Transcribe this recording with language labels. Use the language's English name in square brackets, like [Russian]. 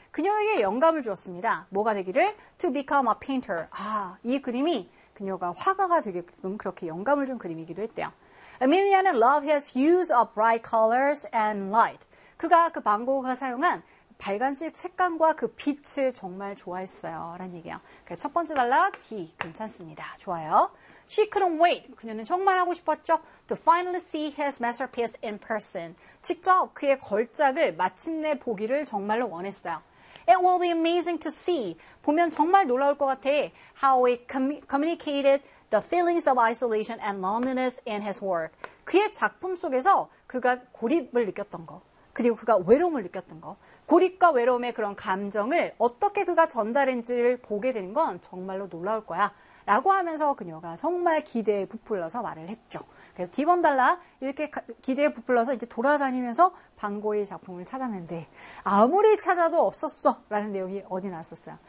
[Korean] 그녀에게 영감을 주었습니다. 뭐가 되기를? [English] To become a painter. [Korean] 아, 이 그림이 그녀가 화가가 되게끔 그렇게 영감을 준 그림이기도 했대요. [English] Emilia는 love his use of bright colors and light. [Korean] 그가 그 반 고흐가 사용한 밝은색 색감과 그 빛을 정말 좋아했어요. 라는 얘기예요. 그래서 첫 번째 단락 D 괜찮습니다. 좋아요. [English] She couldn't wait. [Korean] 그녀는 정말 하고 싶었죠. [English] To finally see his masterpiece in person. [Korean] 직접 그의 걸작을 마침내 보기를 정말로 원했어요. [English] It will be amazing to see. [Korean] 보면 정말 놀라울 것 같아. [English] How he communicated the feelings of isolation and loneliness in his work. [Korean] 그의 작품 속에서 그가 고립을 느꼈던 거, 그리고 그가 외로움을 느꼈던 거, 고립과 외로움의 그런 감정을 어떻게 그가 전달했는지를 보게 되는 건 정말로 놀라울 거야. 라고 하면서 그녀가 정말 기대에 부풀려서 말을 했죠. 그래서 D번 달라 이렇게 기대에 부풀려서 이제 돌아다니면서 방고의 작품을 찾았는데 아무리 찾아도 없었어 라는 내용이 어디 나왔었어요?